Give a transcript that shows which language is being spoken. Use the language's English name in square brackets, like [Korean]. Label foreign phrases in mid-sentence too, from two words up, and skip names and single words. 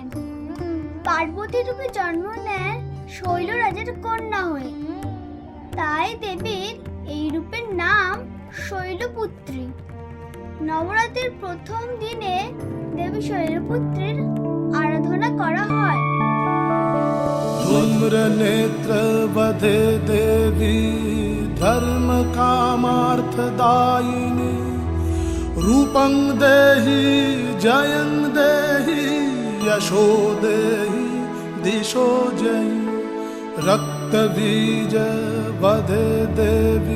[Bangla] পার্বতী রূপে জন্ম নেন শৈলরাজের কন্যা হয়ে। তাই দেবীর এই রূপের নাম শৈলপুত্রী। নবরাত্রির প্রথম দিনে দেবী শৈলপুত্রীর আরাধনা করা হয়। [Sanskrit] धूम्र नेत्र बधे देवी धर्म कामार्थदायिनी रूपं देहि जयं देहि यशो देहि दिशो जयि रक्त बीज बधे देवी